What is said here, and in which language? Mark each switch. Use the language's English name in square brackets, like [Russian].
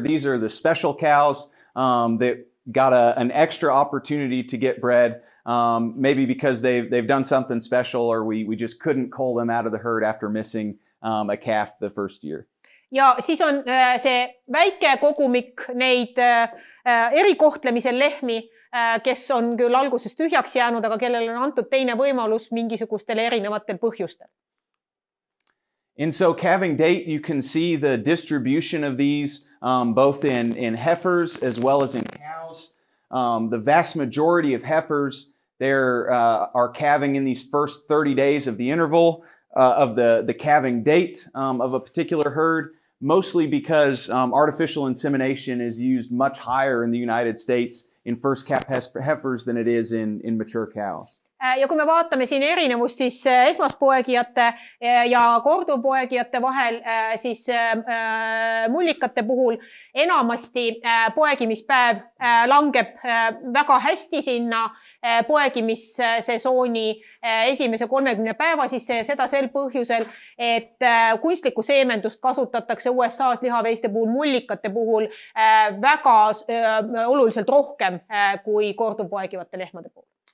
[English] These are the special cows that got an extra opportunity to get bred, maybe because they've done something special or we just couldn't cull them out of the herd after missing a calf the first year. [Estonian] Ja siis on see väike kogumik neid erikohtlemisel lehmi, kes on küll alguses tühjaks jäänud, aga kellel on antud teine võimalus mingisugustel erinevatel põhjustel. [English] And so calving date, you can see the distribution of these both in heifers as well as in cows. The vast majority of heifers there are calving in these first 30 days of the interval of the calving date of a particular herd, mostly because artificial insemination is used much higher in the United States in first calf heifers than it is in mature cows. [Estonian] Ja kui me vaatame siin erinevust, siis esmaspoegijate ja korduvpoegijate vahel, siis mullikate puhul enamasti poegimispäev langeb väga hästi sinna poegimissesooni esimese 30 päeva sisse ja seda sel põhjusel, et kunstlikku seemendust kasutatakse USA's lihaveiste puhul mullikate puhul väga oluliselt rohkem kui korduvpoegivate lehmade puhul.